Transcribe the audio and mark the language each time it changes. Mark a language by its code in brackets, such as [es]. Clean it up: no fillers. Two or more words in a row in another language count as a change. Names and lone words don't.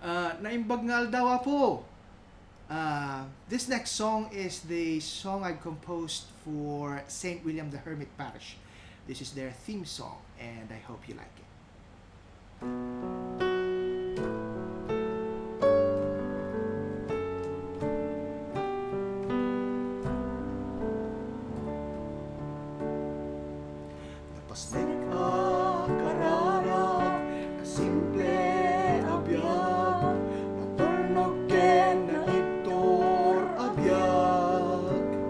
[ilo] naimbag nga aldawa po. [en] This next song is the song I composed for St. William the Hermit Parish. This is their theme song, and I hope you like it. [ilo] Napasnek ka kararag na simple abiyag, maturnog ken na itor abiyag.